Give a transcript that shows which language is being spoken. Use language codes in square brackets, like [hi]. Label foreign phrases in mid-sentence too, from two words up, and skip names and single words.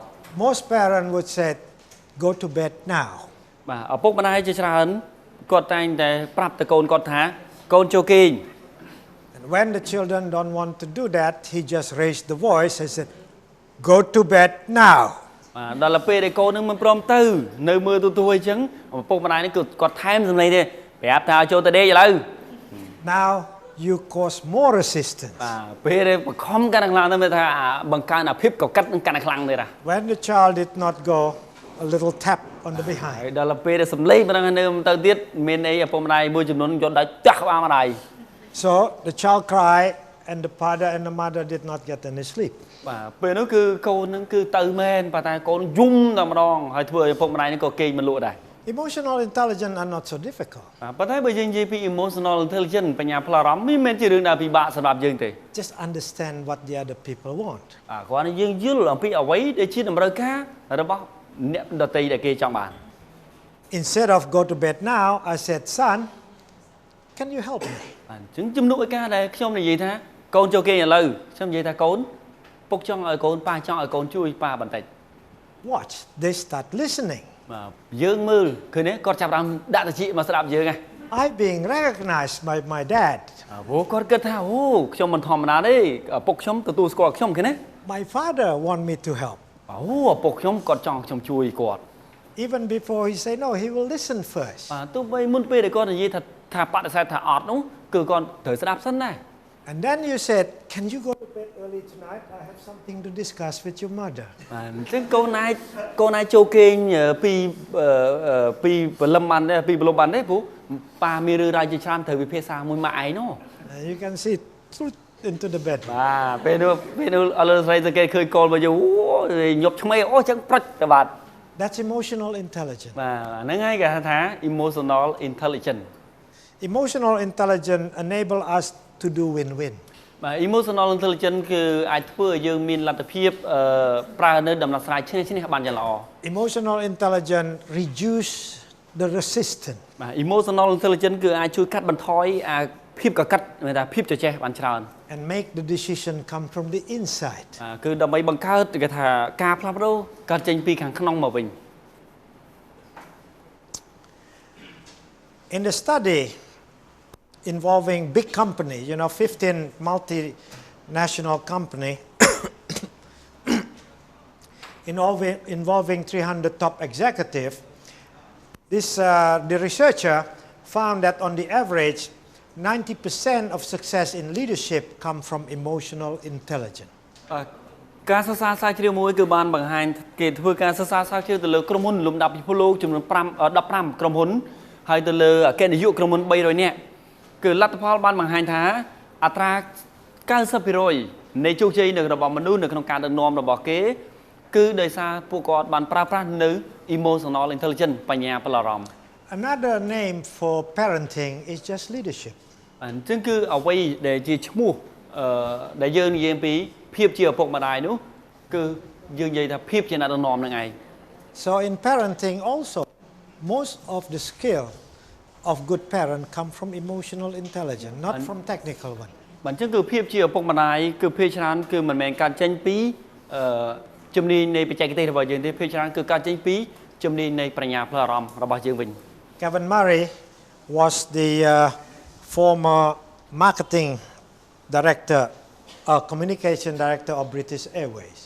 [en] Most parents would say, "Go to bed now." [km] បាទឪពុកម្ដាយជាច្រើនគាត់តែងតែប្រាប់ទៅកូនគាត់ថាកូនចូលគេង [en] And when the children don't want to do that, he just raised the voice and said, "Go to bed now." [km] បាទដល់ពេលដែលកូននឹងមិនព្រមទៅនៅមើលទូទួយអញ្ចឹងឪពុកម្ដាយនេះគឺគាត់ថែមសម្លេងទេប្រាប់ថាចូលទៅដេកឥឡូវ [en] Now you cause more resistance. [km] បាទពេលដែលបង្ខំកាន់តែខ្លាំងទៅមើលថាបង្កើនអាភាពកកិតនឹងកាន់តែខ្លាំងទេតា [en] When the child did not go, a little tap on the [km] ហើយ [en] behind. [km] ដល់ពេលដែលសម្លេងប៉ុណ្ណឹងនៅទៅទៀតមានអីឪពុកម្ដាយមួយចំនួនយកដៃចាស់ក្បាលម្ដាយ [en] So the child cried and the father and the mother did not get any sleep. [km] បាទពេលនោះគឺកូននឹងគឺទៅមែនប៉ុន្តែកូនយំតែម្ដងហើយធ្វើឲ្យឪពុកម្ដាយនេះក៏គេងមិនលក់ដែរ [en] Emotional intelligence are not so difficult. [km] ប៉ុន្តែបើយើងនិយាយពី [en] emotional intelligence [km] បញ្ញាផ្លូវអារម្មណ៍មិនមែនជារឿងដែលពិបាកសម្រាប់យើងទេ [en] Just understand what the other people want. [km] គ្រាន់តែយើងយល់អំពីអ្វីដែលជាតម្រូវការរបស់អ្នកដទៃដែលគេចង់បាន [en] Instead of go to bed now, I said, "Son, can you help me?" [km] អញ្ចឹងជំនួសឲ្យការដែលខ្ញុំនិយាយថាកូនចូលគេងឥឡូវខ្ញុំនិយាយថាកូនពុកចង់ឲ្យកូនប៉ាចង់ឲ្យកូនជួយប៉ាបន្តិច [en] Watch, they start listening. [km] បាទយើងមើលឃើញទេគាត់ចាប់បានដាក់តិចមកស្ដាប់យើងហ៎ [en] I being recognized by my dad. [km] ព្រោះគាត់គិតថាអូខ្ញុំមិនធម្មតាទេឪពុកខ្ញុំទទួលស្គាល់ខ្ញុំឃើញទេ [en] My father want me to help. [km] អូឪពុកខ្ញុំគាត់ចង់ខ្ញុំជួយគាត់ [en] Even before he say no, he will listen first. [km] បាទទោះបីមុនពេលដែលគាត់និយាយថាបដិសេធថាអត់នោះគឺគាត់ត្រូវស្ដាប់សិនដែរ [en] And then you said, "Can you go to bed early tonight. I have something to discuss with your mother. [km] ចឹងកូនឯងចូលគេងពីព្រលឹមបានទេពីព្រលឹមបានទេព្រោះប៉ាមានរឿងរ៉ាវជាច្រើនត្រូវវិភាសាមួយម៉ាក់ឯងនោះ [en] You can see through into the bed. [km] បាទពេលនោះអលស្រីសង្កេតឃើញកូនមកយូរញាប់ឆ្មេអូចឹងប្រិចទៅបាទ [en] That's emotional intelligence. [km] បាទហ្នឹងហើយគេហៅថា [en] emotional intelligence Emotional intelligence enable us to do win-win. [km] បាទ [en] emotional intelligence [km] គឺអាចធ្វើឲ្យយើងមានលទ្ធភាពប្រើនៅដំណោះស្រាយឈ្នះបានយ៉ាងល្អ [en] Emotional intelligence reduce the resistance. [km] បាទ [en] emotional intelligence [km] គឺអាចជួយកាត់បន្ថយអាភាពកកិតមានថាភាពជជែកបានច្រើន [en] And make the decision come from the inside. [km] គឺដើម្បីបង្កើតគេថាការផ្លាស់ប្ដូរកើតចេញពីខាងក្នុងមកវិញ [en] In the study involving big company, 15 multinational company involving 300 top executive, the researcher found that on the average 90% of success in leadership come from emotional intelligence. [km] ការសិក្សាស្រាវជ្រាវមួយគឺបានបង្ហាញគេធ្វើការសិក្សាស្រាវជ្រាវទៅលើក្រុមហ៊ុនលំដាប់ពិភពលោកចំនួន15ក្រុមហ៊ុនហើយទៅលើអគ្គនាយកក្រុមហ៊ុន300នាក់គឺលទ្ធផលបានបង្ហាញថាអត្រា 90% នៃជោគជ័យរបស់មនុស្សនៅក្នុងការដឹកនាំរបស់គេគឺដោយសារពួកគាត់បានប្រើប្រាស់នៅ [en] emotional intelligence [km] បញ្ញាផ្លូវអារម្មណ៍ [en] Another name for parenting is just leadership. [km] អញ្ចឹងគឺអ្វីដែលជាឈ្មោះដែលយើងនិយាយពីភាពជាឪពុកម្ដាយនោះគឺយើងនិយាយថាភាពជាអ្នកដឹកនាំនឹងឯង [en] So in parenting also most of the skill of good parent come from emotional intelligence, not from technical one. [km] បាទអញ្ចឹងគឺភាពជាឪពុកម្ដាយគឺភាគច្រើនគឺមិនមែនការចេញពីជំនាញនៃបច្ចេកទេសរបស់យើងទេភាគច្រើនគឺការចេញពីជំនាញនៃប្រាជ្ញាផ្លូវអារម្មណ៍របស់យើងវិញ [en] Kevin Murray was the former marketing director, communication director of British Airways.